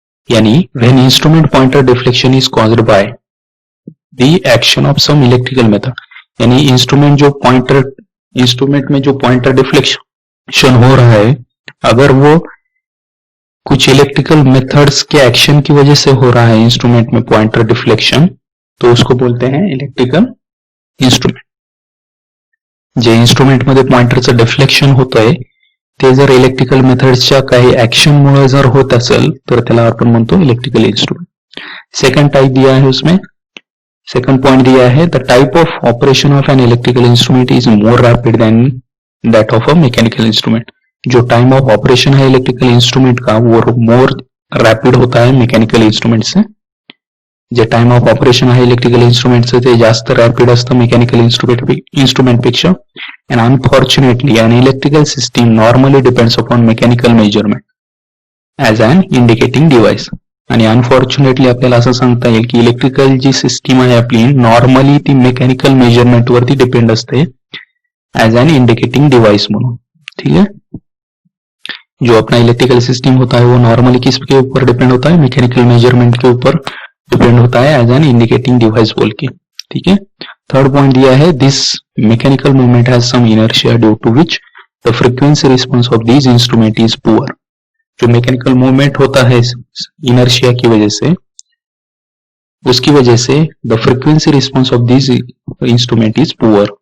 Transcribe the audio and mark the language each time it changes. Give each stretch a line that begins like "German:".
Hindi: यानी
English: when instrument pointer deflection is caused by the action of some electrical method,
Hindi: यानी instrument में जो pointer deflection हो रहा है, अगर वो कुछ इलेक्ट्रिकल मेथड्स के एक्शन की वजह से हो रहा है इंस्ट्रूमेंट में पॉइंटर डिफ्लेक्शन, तो उसको बोलते हैं इलेक्ट्रिकल इंस्ट्रूमेंट.
Marathi: जे इंस्ट्रूमेंट मध्ये पॉइंटरचं डिफ्लेक्शन होतंय ते जर इलेक्ट्रिकल मेथड्सच्या काही ऍक्शनमुळे जर होत असेल तर त्याला आपण म्हणतो इलेक्ट्रिकल इंस्ट्रूमेंट.
Hindi: सेकंड टाइप दिया है
English: उसमें, second point दिया है, the type of operation of an electrical instrument is more rapid than that of a mechanical instrument.
Hindi: जो टाइम ऑफ ऑपरेशन है इलेक्ट्रिकल इंस्ट्रूमेंट का वो मोर रैपिड होता है मैकेनिकल इंस्ट्रूमेंट से.
Marathi: जे टाइम ऑफ ऑपरेशन आहे electrical इंस्ट्रूमेंटचं ते जास्त रॅपिड असतं मेकॅनिकल इंस्ट्रूमेंट पेक्षा.
English: And unfortunately, an electrical system normally depends upon mechanical measurement as an indicating device.
Marathi: आणि अनफॉर्च्युनेटली आपल्याला असं सांगता येईल की इलेक्ट्रिकल जी सिस्टीम आहे आपली नॉर्मली ती मेकॅनिकल मेजरमेंट वरती डिपेंड असते
English: as an indicating device
Marathi: म्हणून.
Hindi: ठीक है. जो अपना इलेक्ट्रिकल सिस्टम होता है वो नॉर्मली किसके ऊपर डिपेंड होता है, मैकेनिकल मेजरमेंट के ऊपर डिपेंड होता है
English: as an indicating device
Hindi: बोल के. ठीक है. थर्ड पॉइंट दिया है,
English: This mechanical movement has some inertia due to which the frequency response of these instrument is poor.
Hindi: जो मैकेनिकल मूवमेंट होता है इनर्शिया की वजह से,
English: उसकी वजह से the frequency response of this instrument is poor.